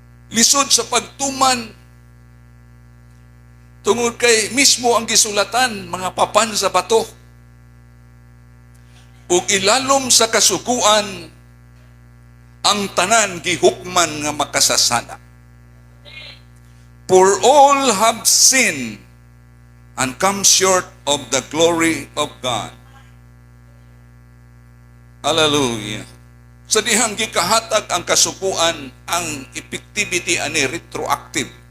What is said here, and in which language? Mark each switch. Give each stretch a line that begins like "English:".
Cebuano: Lisod sa pagtuman tungod kay mismo ang gisulatan mga papan sa bato. Ug ilalom sa kasuguan ang tanan gihukman nga makasasala.
English: For all have sinned and come short of the glory of God. Hallelujah.
Cebuano: Sa dihang gikahatag ang kasuguan, ang effectivity ani retroactive.